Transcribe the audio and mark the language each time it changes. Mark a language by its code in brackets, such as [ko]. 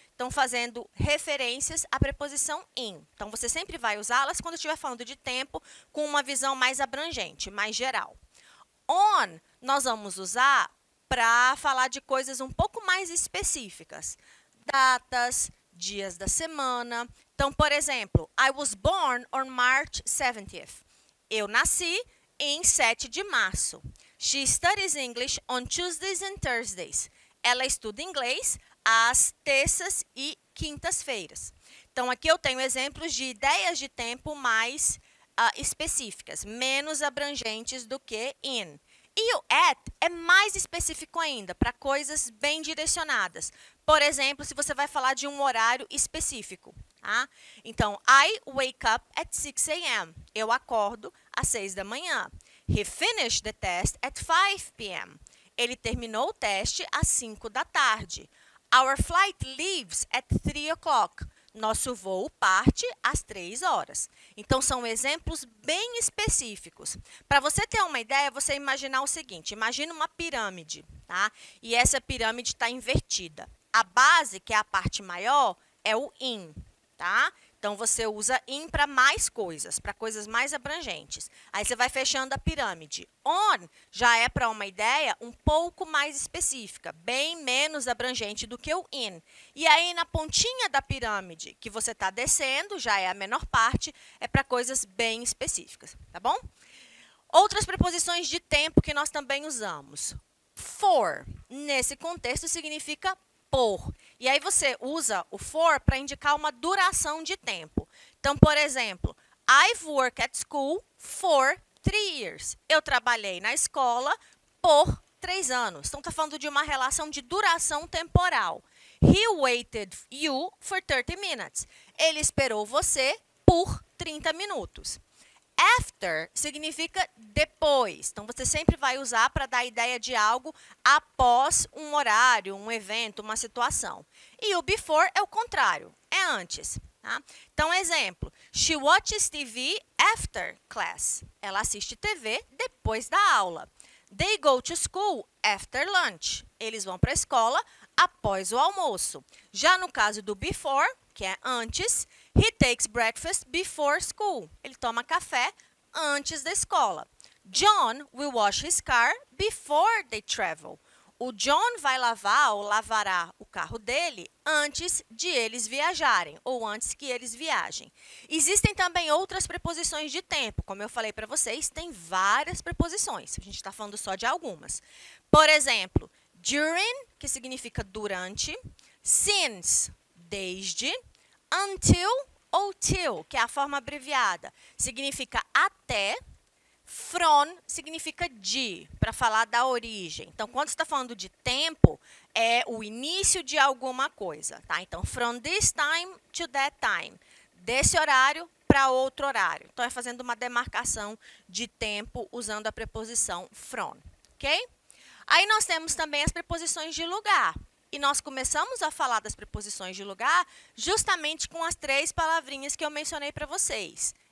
[pt] Então, fazendo referências à preposição in. Então, você sempre vai usá-las quando estiver falando de tempo com uma visão mais abrangente, mais geral. On, nós vamos usar para falar de coisas um pouco mais específicas. Datas, dias da semana. Então, por exemplo, [en] I was born on March 17th. [pt] Eu nasci em 7 de março. [en] She studies English on Tuesdays and Thursdays. [pt] Ela estuda inglês às terças e quintas-feiras. Então, aqui eu tenho exemplos de ideias de tempo mais específicas, menos abrangentes do que in. E o at é mais específico ainda, para coisas bem direcionadas. Por exemplo, se você vai falar de um horário específico. Tá? Então, [en] I wake up at 6 a.m. [pt] Eu acordo às 6 da manhã. [en] He finished the test at 5 p.m. [pt] Ele terminou o teste às 5 da tarde. [en] Our flight leaves at 3 o'clock. [pt] Nosso voo parte às 3 horas. Então, são exemplos bem específicos. Para você ter uma ideia, você imaginar o seguinte. Imagina uma pirâmide, tá? E essa pirâmide está invertida. A base, que é a parte maior, é o in, tá? Então, você usa in para mais coisas, para coisas mais abrangentes. Aí, você vai fechando a pirâmide. On já é para uma ideia um pouco mais específica, bem menos abrangente do que o in. E aí, na pontinha da pirâmide que você está descendo, já é a menor parte, é para coisas bem específicas, tá bom? Outras preposições de tempo que nós também usamos. For, nesse contexto, significa por. E aí você usa o for para indicar uma duração de tempo. Então, por exemplo, [en] I've worked at school for 3 years. [pt] Eu trabalhei na escola por 3 anos. Então, está falando de uma relação de duração temporal. [en] He waited you for 30 minutes. [pt] Ele esperou você por 30 minutos. After significa depois. Então, você sempre vai usar para dar a ideia de algo após um horário, um evento, uma situação. E o before é o contrário, é antes. Tá? Então, exemplo. [en] She watches TV after class. [pt] Ela assiste TV depois da aula. [en] They go to school after lunch. [pt] Eles vão para a escola após o almoço. Já no caso do before, que é antes, [en] he takes breakfast before school. [pt] Ele toma café antes da escola. [en] John will wash his car before they travel. [pt] O John vai lavar ou lavará o carro dele antes de eles viajarem, ou antes que eles viajem. Existem também outras preposições de tempo. Como eu falei para vocês, tem várias preposições. A gente está falando só de algumas. Por exemplo, during, que significa durante. Since, desde. Until ou till, que é a forma abreviada, significa até. From significa de, para falar da origem. Então, quando você está falando de tempo, é o início de alguma coisa, tá? Então, [en] from this time to that time. [pt] Desse horário para outro horário. Então, é fazendo uma demarcação de tempo usando a preposição from, ok? Aí, nós temos também as preposições de lugar. E nós começamos a falar das preposições de lugar justamente com as 3 palavrinhas que eu mencionei para vocês.